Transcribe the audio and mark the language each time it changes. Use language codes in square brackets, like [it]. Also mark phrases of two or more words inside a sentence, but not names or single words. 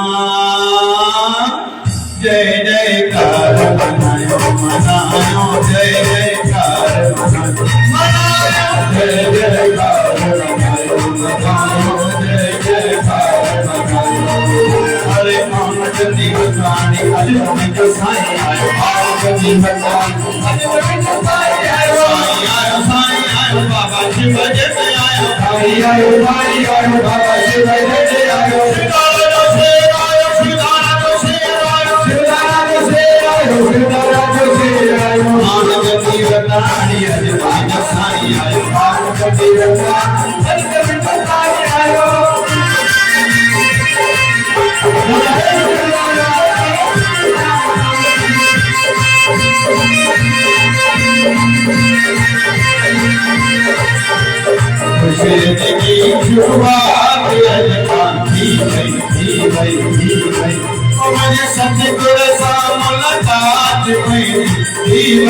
[sd] जय जयकार मनायो मनायो, जय जयकार मनायो, जय जयकार मनायो मनायो, जय जयकार मनायो। अरे गति बतानी अज जो साईं आयो, गति बतानी अज जो साईं आयो, साईं आयो बाबा शिव जय आयो, भाई आयो बाबा शिव जय आयो, शिवदारा जो शेर आयो, शिवदारा जो शेर आयो, शिवदारा जो शेर आयो, शिवदारा जो शेर आयो। गति बतानी अज जो साईं आयो, गति बतानी अज जो साईं आयो। [hi] की शुरुआत थी भई मुझे सतगुर सा मुलाकात हुई, थी